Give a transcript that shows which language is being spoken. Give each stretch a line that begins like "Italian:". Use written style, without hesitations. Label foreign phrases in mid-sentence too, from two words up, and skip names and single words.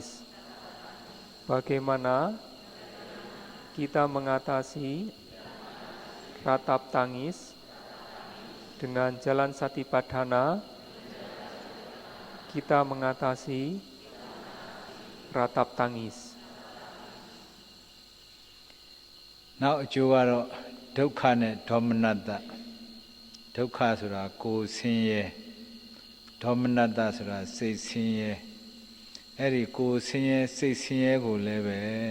Indonesian: Bagaimana kita mengatasi ratap tangis dengan jalan Satipatthana, kita mengatasi ratap tangis.
Burmese: နောက်အကျိုးကတော့ဒုက္ခနဲ့ဒေါမနတဒုက္ခဆိုတာကိုယ်ဆင်းရဲဒေါမနတဆိုတာစိတ်ဆင်းရဲအဲ့ဒီကိုယ်ဆင်းရဲစိတ်ဆင်းရဲကိုလည်းပဲ